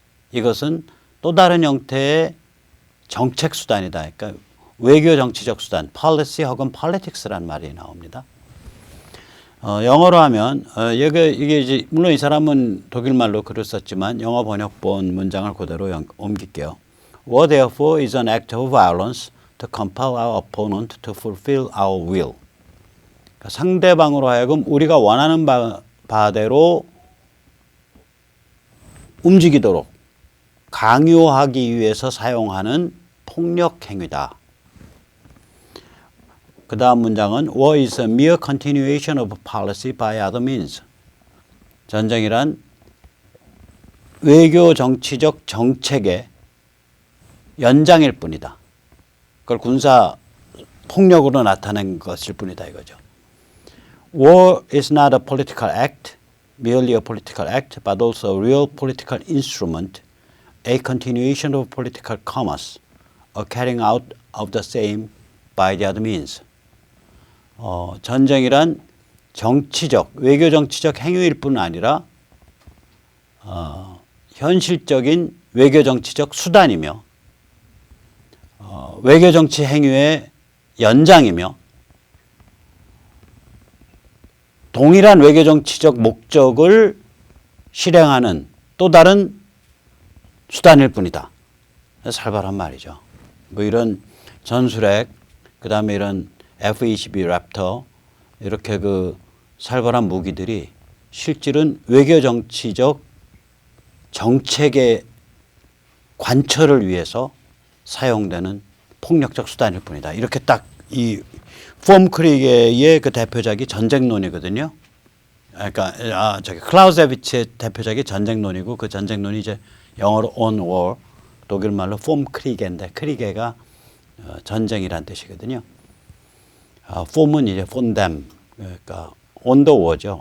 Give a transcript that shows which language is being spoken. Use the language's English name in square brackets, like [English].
[Korean] 이것은 또 다른 형태의 정책 수단이다. 그러니까 외교 정치적 수단, policy 혹은 politics란 말이 나옵니다. 영어로 하면 이게 이제 물론 이 사람은 독일 말로 글을 썼지만 영어 번역본 문장을 그대로 옮길게요. [English] War therefore is an act of violence to compel our opponent to fulfill our will. [Korean] 그러니까 상대방으로 하여금 우리가 원하는 바대로 움직이도록 강요하기 위해서 사용하는 폭력 행위다. [English] 그 다음 문장은 War is a mere continuation of policy by other means. [Korean] 전쟁이란 외교 정치적 정책의 연장일 뿐이다. 그걸 군사 폭력으로 나타낸 것일 뿐이다 이거죠. [English] War is not a political act, merely a political act, but also a real political instrument, a continuation of political commerce, a carrying out of the same by the other means. [Korean] 전쟁이란 정치적, 외교 정치적 행위일 뿐 아니라 현실적인 외교 정치적 수단이며 외교 정치 행위의 연장이며 동일한 외교 정치적 목적을 실행하는 또 다른 수단일 뿐이다. 살벌한 말이죠. 뭐 이런 전술핵, 그 다음에 이런 F-22 랩터 이렇게 그 살벌한 무기들이 실질은 외교 정치적 정책의 관철을 위해서 사용되는 폭력적 수단일 뿐이다. 이렇게 딱 이 폼 크리게의 그 대표작이 전쟁론이거든요. 그러니까 클라우제비츠의 대표작이 전쟁론이고 그 전쟁론이 이제 영어로 on war, 독일 말로 폼 크리게인데 크리게가 전쟁이란 뜻이거든요. 폼은 이제 von dem, 그러니까 on the war 죠.